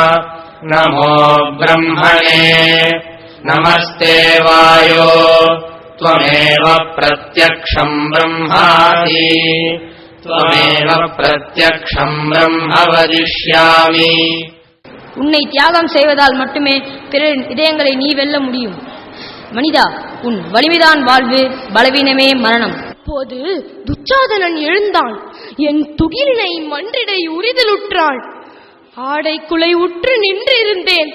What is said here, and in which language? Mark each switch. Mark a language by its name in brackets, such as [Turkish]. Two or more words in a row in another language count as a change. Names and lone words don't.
[Sanskrit] नमो ब्रह्मणे नमस्ते वायो त्वमेव प्रत्यक्षम् ब्रह्मासि त्वमेव प्रत्यक्षम् ब्रह्म वदिष्यामि. [Tamil] உன்னை தியாகம் செய்வதால் மட்டுமே பிறரின் இதயங்களை நீ வெல்ல முடியும். மனிதா, உன் வலிமைதான் வாழ்வு, பலவீனமே மரணம். அப்போது துச்சாதனன் எழுந்தான். என் துகிலினை மன்றிடை உரிதலுற்றாள். ஆடைக்குலை உற்று நின்றிருந்தேன்.